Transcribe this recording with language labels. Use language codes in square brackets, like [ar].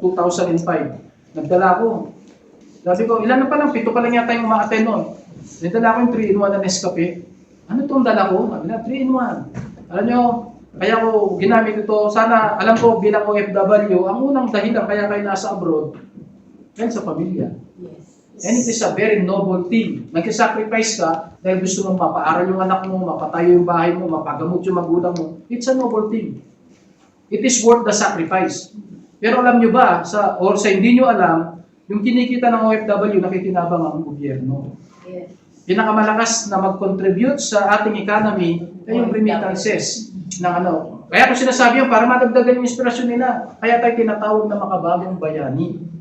[tl] 2005, nagdala ko. Sabi ko, ilan na pa lang, 7 pa lang yata yung ma-attend noon. Nagdala ko yung 3-in-1 na Nescafe. Ano itong dala ko? 3-in-1. Alam nyo, kaya ko ginamit ito, sana, alam ko bilang OFW, ang unang dahilan kaya kayo nasa abroad, yan sa pamilya. [en] And it is a very noble thing. [tl] Nag-sacrifice ka dahil gusto mong mapaaral yung anak mo, mapatayo yung bahay mo, mapagamot yung magulang mo. [en] It's a noble thing. It is worth the sacrifice. [tl] Pero alam nyo ba, sa hindi nyo alam, yung kinikita ng OFW, nakikinabang ang gobyerno. [en] Yes. [tl] Pinakamalakas na mag-contribute sa ating economy ay yung remittances ng ano. Kaya ko sinasabi yun, para madagdagan yung inspirasyon nila. Kaya tayo tinatawag na makabagong bayani.